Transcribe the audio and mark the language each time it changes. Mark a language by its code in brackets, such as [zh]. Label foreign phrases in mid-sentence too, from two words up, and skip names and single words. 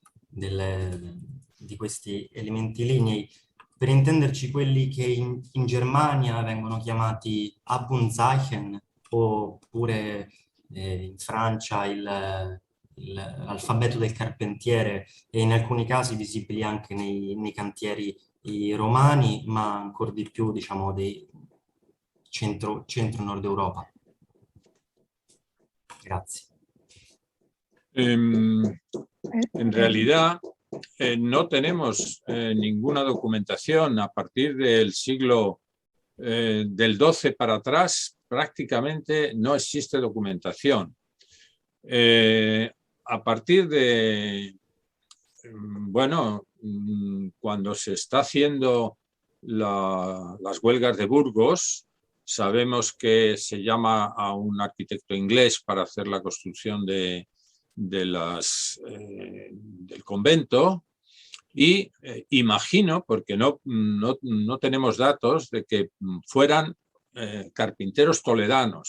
[it] di questi elementi lignei, per intenderci quelli che in Germania vengono chiamati Abundzeichen, oppure in Francia l'alfabeto del carpentiere, e in alcuni casi visibili anche nei cantieri romani, ma ancora di più, diciamo, dei centro-nord Europa. Grazie. [es] En realidad no tenemos ninguna documentación. A partir del siglo del XII para atrás prácticamente no existe documentación. A partir de, bueno, cuando se está haciendo las huelgas de Burgos, sabemos que se llama a un arquitecto inglés para hacer la construcción del convento y imagino, porque no tenemos datos, de que fueran carpinteros toledanos.